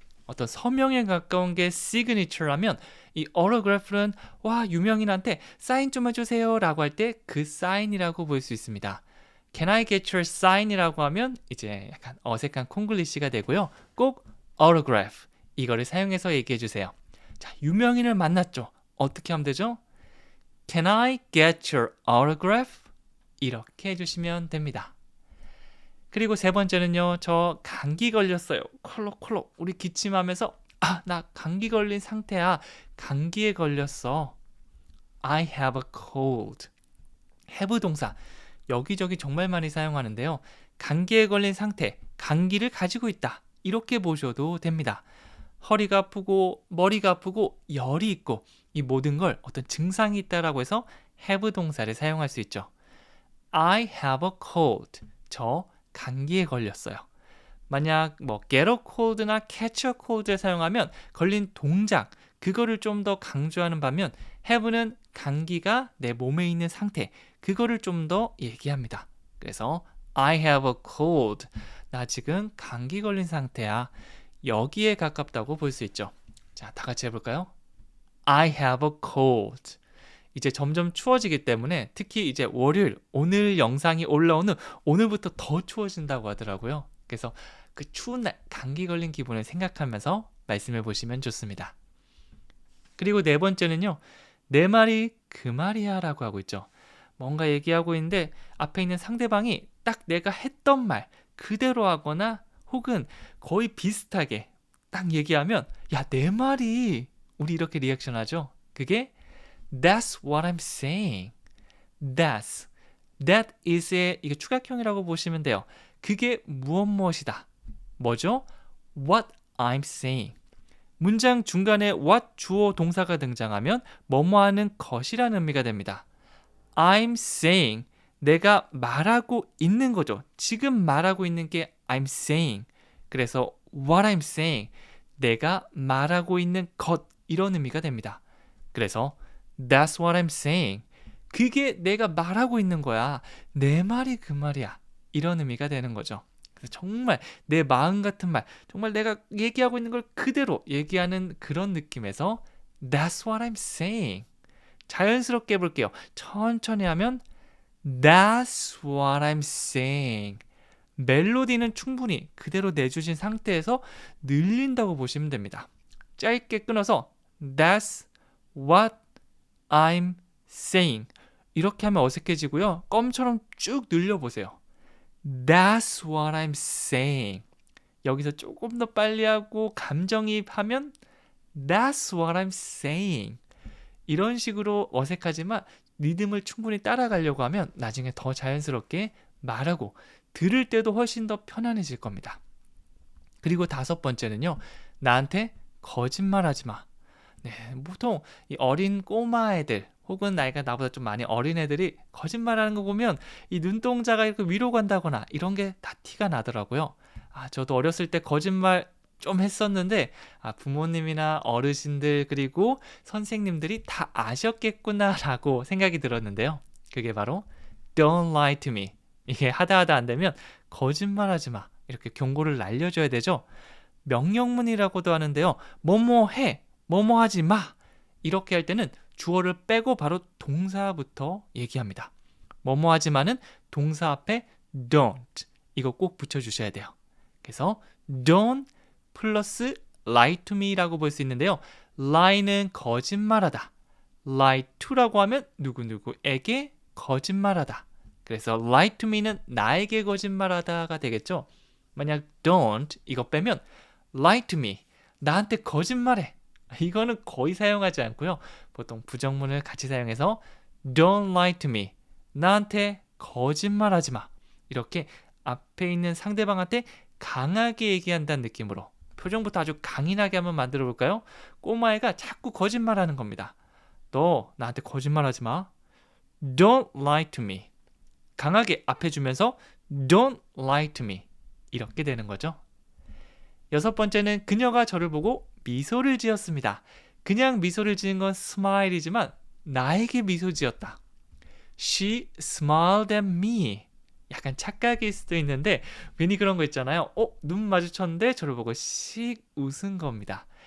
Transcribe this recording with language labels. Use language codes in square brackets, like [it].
[ko] 어떤 서명에 가까운 게 signature라면 이 autograph는 와 유명인한테 사인 좀 해주세요 라고 할 때 그 사인이라고 볼 수 있습니다. [en] Can I get your sign [ko] 이라고 하면 이제 약간 어색한 콩글리시가 되고요. 꼭 autograph 이거를 사용해서 얘기해 주세요. 자, 유명인을 만났죠. 어떻게 하면 되죠? [en] Can I get your autograph? [ko] 이렇게 해주시면 됩니다. 그리고 세 번째는요. 저 감기 걸렸어요. 콜록콜록 우리 기침하면서 나 감기 걸린 상태야. 감기에 걸렸어. [en] I have a cold. [ko] have 동사 여기저기 정말 많이 사용하는데요. 감기에 걸린 상태, 감기를 가지고 있다. 이렇게 보셔도 됩니다. 허리가 아프고 머리가 아프고 열이 있고 이 모든 걸 어떤 증상이 있다라고 해서 have 동사를 사용할 수 있죠. [en] I have a cold. [ko] 저 감기에 걸렸어요. 만약 [en] get a cold [ko] 나 [en] catch a cold [ko] 를 사용하면 걸린 동작 그거를 좀 더 강조하는 반면 have는 감기가 내 몸에 있는 상태 그거를 좀 더 얘기합니다. 그래서 [en] I have a cold. [ko] 나 지금 감기 걸린 상태야. 여기에 가깝다고 볼 수 있죠. 자, 다 같이 해볼까요? [en] I have a cold. [ko] 이제 점점 추워지기 때문에 특히 이제 월요일, 오늘 영상이 올라오는 오늘부터 더 추워진다고 하더라고요. 그래서 그 추운 날 감기 걸린 기분을 생각하면서 말씀해 보시면 좋습니다. 그리고 네 번째는요. 내 말이 그 말이야 라고 하고 있죠. 뭔가 얘기하고 있는데 앞에 있는 상대방이 딱 내가 했던 말 그대로 하거나 혹은 거의 비슷하게 딱 얘기하면 야, 내 말이 우리 이렇게 리액션 하죠. 그게 [en] That's what I'm saying. [ko] That is의 이게 추각형이라고 보시면 돼요. 그게 무엇이다. 뭐죠? [en] What I'm saying. [ko] 문장 중간에 what 주어 동사가 등장하면 뭐뭐하는 것이라는 의미가 됩니다. [en] I'm saying [ko] 내가 말하고 있는 거죠. 지금 말하고 있는 게 [en] I'm saying. [ko] 그래서 [en] what I'm saying [ko] 내가 말하고 있는 것 이런 의미가 됩니다. [en] 그래서 That's what I'm saying. [ko] 그게 내가 말하고 있는 거야. 내 말이 그 말이야. 이런 의미가 되는 거죠. 그래서 정말 내 마음 같은 말, 정말 내가 얘기하고 있는 걸 그대로 얘기하는 그런 느낌에서 [en] That's what I'm saying. [ko] 자연스럽게 해볼게요. 천천히 하면 [en] That's what I'm saying. [ko] 멜로디는 충분히 그대로 내주신 상태에서 늘린다고 보시면 됩니다. 짧게 끊어서 [en] That's what I'm saying. [ko] 이렇게 하면 어색해지고요. 껌처럼 쭉 늘려보세요. [en] That's what I'm saying. [ko] 여기서 조금 더 빨리 하고 감정이입하면 [en] That's what I'm saying. [ko] 이런 식으로 어색하지만 리듬을 충분히 따라가려고 하면 나중에 더 자연스럽게 말하고 들을 때도 훨씬 더 편안해질 겁니다. 그리고 다섯 번째는요. 나한테 거짓말하지 마. 네, 보통 이 어린 꼬마 애들 혹은 나이가 나보다 좀 많이 어린 애들이 거짓말하는 거 보면 이 눈동자가 이렇게 위로 간다거나 이런 게 다 티가 나더라고요. 저도 어렸을 때 거짓말 좀 했었는데 부모님이나 어르신들 그리고 선생님들이 다 아셨겠구나라고 생각이 들었는데요. 그게 바로 [en] Don't lie to me. [ko] 이게 하다 안 되면 거짓말하지 마. 이렇게 경고를 날려줘야 되죠. 명령문이라고도 하는데요. 뭐뭐 해. 뭐뭐 하지 마. 이렇게 할 때는 주어를 빼고 바로 동사부터 얘기합니다. 뭐뭐 하지 마는 동사 앞에 don't. 이거 꼭 붙여주셔야 돼요. 그래서 don't 플러스 [en] lie to me [ko] 라고 볼 수 있는데요. lie는 거짓말하다. lie to라고 하면 누구누구에게 거짓말하다. 그래서 [en] lie to me [ko] 는 나에게 거짓말하다가 되겠죠. 만약 don't 이거 빼면 [en] lie to me. [ko] 나한테 거짓말해. 이거는 거의 사용하지 않고요. 보통 부정문을 같이 사용해서 [en] Don't lie to me. [ko] 나한테 거짓말하지 마. 이렇게 앞에 있는 상대방한테 강하게 얘기한다는 느낌으로 표정부터 아주 강인하게 한번 만들어 볼까요? 꼬마애가 자꾸 거짓말하는 겁니다. 너 나한테 거짓말하지 마. [en] Don't lie to me. [ko] 강하게 앞에 주면서 [en] Don't lie to me. [ko] 이렇게 되는 거죠. 여섯 번째는 그녀가 저를 보고 미소를 지었습니다. 그냥 미소를 지은 건 smile이지만 나에게 미소 지었다. [en] She smiled at me. [ko] 약간 착각일 수도 있는데 괜히 그런 거 있잖아요. 눈 마주쳤는데 저를 보고 씩 웃은 겁니다.